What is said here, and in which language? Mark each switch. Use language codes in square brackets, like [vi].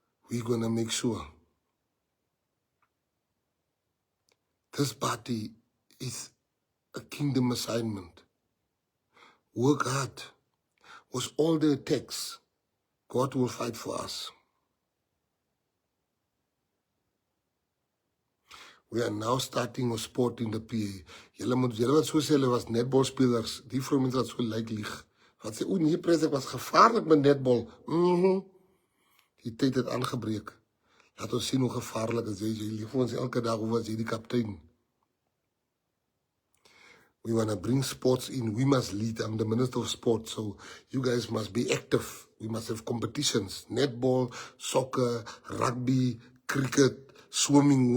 [en] we're going to make sure this party is a kingdom assignment. Work hard. With all the attacks, God will fight for us. We are now starting with sport in the PA. [af] Julle wat so sê, hulle was netbalspelers. Die vrouens wat so lyk lieg. Wat sê, nee, pres, ek was gevaarlik met netbal. Die tyd het aangebreek. Laat ons sien hoe gevaarlik is jy. Jy lieg vir ons elke dag, hoe was jy die kaptein? [en] We want to bring sports in. We must lead. I'm the Minister of Sport, so you guys must be active. We must have competitions. Netball, soccer, rugby, cricket, swimming.